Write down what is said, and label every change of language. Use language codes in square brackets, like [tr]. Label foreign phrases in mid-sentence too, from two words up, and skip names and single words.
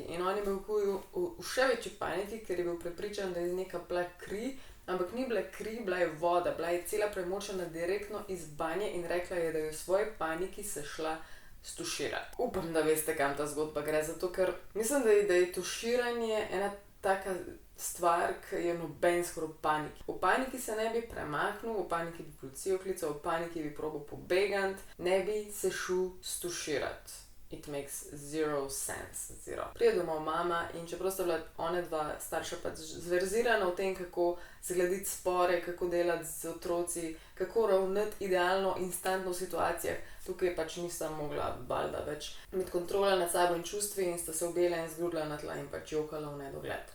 [sl] In on je bil v še večji paniki, ker je bil prepričan, da je iz neka bila kri, ampak ni bila kri, bila je voda, bila je cela premočena direktno iz banje in rekla je, da je v svoji paniki se šla stuširati. Upam, da veste, kam ta zgodba gre, zato ker mislim, da je tuširanje ena taka stvar, ki je noben skoraj v paniki. V paniki se ne bi premaknil, v paniki bi policijo klical, v paniki bi probal pobegant, ne bi se šel stuširati. [en] It makes zero sense, zero. [sl] Pride domov mama in čeprav sta bila one dva starša pač zverzirana v tem, kako zgladiti spore, kako delati z otroci, kako ravnati idealno, instantno v situacijah, tukaj pač nista mogla valjda več imeti kontrole nad sabo in čustvi in sta se objela in zgrudila na tla in pač jokala v nedogled.